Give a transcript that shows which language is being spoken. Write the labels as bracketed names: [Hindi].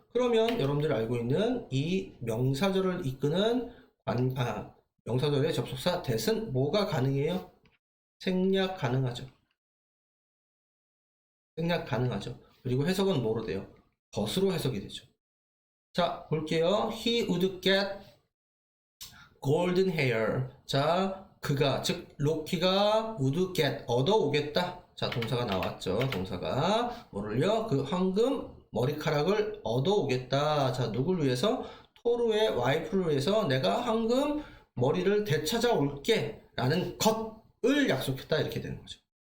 [Korean] 그러면 여러분들이 알고 있는 이 명사절을 이끄는 명사절의 접속사 that은 뭐가 가능해요? 생략 가능하죠. 생략 가능하죠. 그리고 해석은 뭐로 돼요? 것으로 해석이 되죠. 자, 볼게요. [English] He would get golden hair. [Korean] 자, 그가, 즉 로키가 [English] would get, [Korean] 얻어오겠다. 자, 동사가 나왔죠. 동사가 뭐를요? 그 황금 머리카락을 얻어오겠다. 자, 누굴 위해서? 토르의 와이프를 위해서 내가 황금 머리를 되찾아올게 라는 것을 약속했다, 이렇게 되는 거죠.